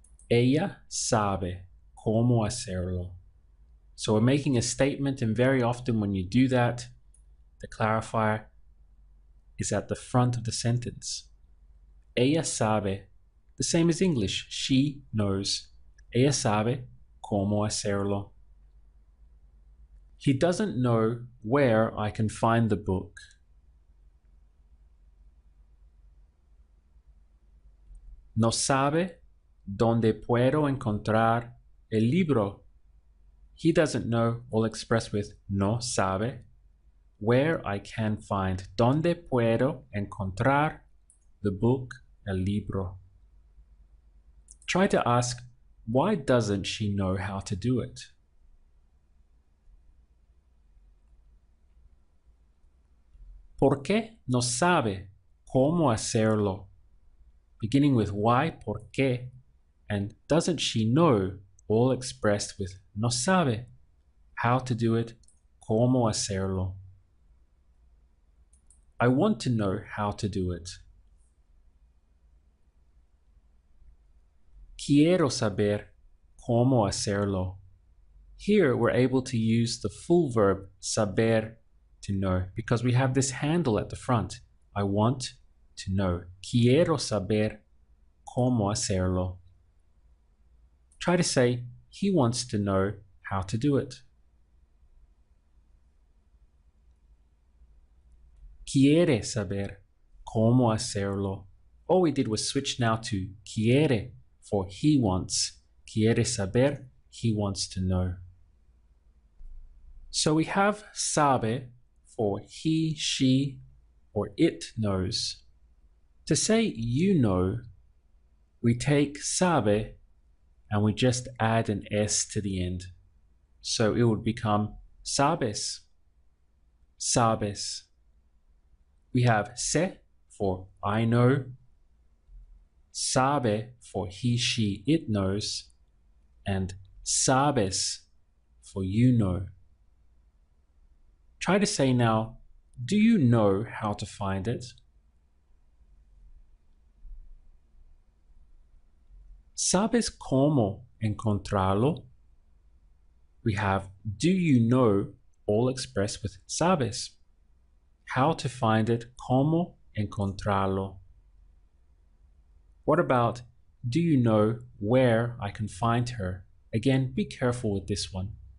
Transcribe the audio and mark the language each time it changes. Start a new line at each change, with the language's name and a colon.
Spanish: Ella sabe cómo hacerlo.
English: So we're making a statement, and very often when you do that, the clarifier is at the front of the sentence.
Spanish: Ella sabe,
English: the same as English, she knows.
Spanish: Ella sabe cómo hacerlo.
English: He doesn't know where I can find the book.
Spanish: No sabe dónde puedo encontrar el libro.
English: He doesn't know, all expressed with
Spanish: no sabe,
English: where I can find.
Spanish: Dónde puedo encontrar
English: the book,
Spanish: el libro.
English: Try to ask, why doesn't she know how to do it?
Spanish: ¿Por qué no sabe cómo hacerlo?
English: Beginning with why,
Spanish: por qué,
English: and doesn't she know, all expressed with
Spanish: no sabe,
English: how to do it,
Spanish: cómo hacerlo.
English: I want to know how to do it.
Spanish: Quiero saber cómo hacerlo.
English: Here we're able to use the full verb saber to know because we have this handle at the front. I want to know.
Spanish: Quiero saber cómo hacerlo.
English: Try to say, he wants to know how to do it.
Spanish: Quiere saber cómo hacerlo.
English: All we did was switch now to quiere for he wants.
Spanish: Quiere saber,
English: he wants to know. So we have sabe for he, she, or it knows. To say you know, we take sabe and we just add an S to the end. So it would become sabes. Sabes. We have se for I know, sabe for he, she, it knows, and sabes for you know. Try to say now, do you know how to find it?
Spanish: ¿Sabes cómo encontrarlo?
English: We have do you know, all expressed with sabes. How to find it,
Spanish: cómo encontrarlo.
English: What about do you know where I can find her? Again, be careful with this one.